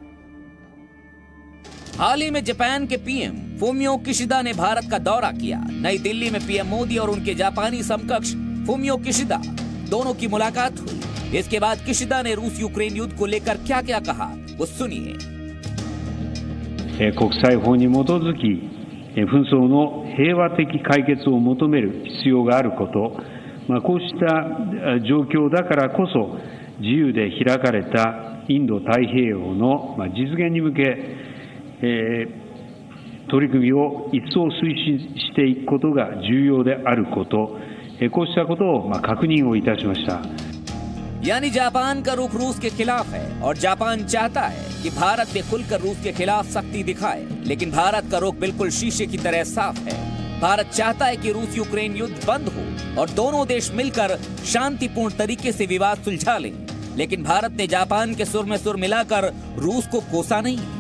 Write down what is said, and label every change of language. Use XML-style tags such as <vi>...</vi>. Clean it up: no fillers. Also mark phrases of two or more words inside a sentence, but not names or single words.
<hi>हाल ही में जापान के पीएम फूमियो किशिदा ने भारत का दौरा किया। नई दिल्ली में पीएम मोदी और उनके जापानी समकक्ष फूमियो किशिदा दोनों की मुलाकात हुई। इसके बाद किशिदा ने रूस यूक्रेन युद्ध को लेकर क्या क्या कहा, वो सुनिए।</hi> <ja>国際法に基づき紛争の平和的解決を求める必要があること、こうした状況だからこそ自由で開かれたインド太平洋の実現に向け取り組みを一層推進していくことが重要であること、こうしたことを確認をいたしました。</ja> <hi>यानी जापान का रुख रूस के खिलाफ है और जापान चाहता है कि भारत भी खुलकर रूस के खिलाफ सख्ती दिखाए, लेकिन भारत का रुख बिल्कुल शीशे की तरह साफ है। भारत चाहता है कि रूस यूक्रेन युद्ध बंद हो और दोनों देश मिलकर शांतिपूर्ण तरीके से विवाद सुलझा लें, लेकिन भारत ने जापान के सुर में सुर मिलाकर रूस को कोसा नहीं।</hi>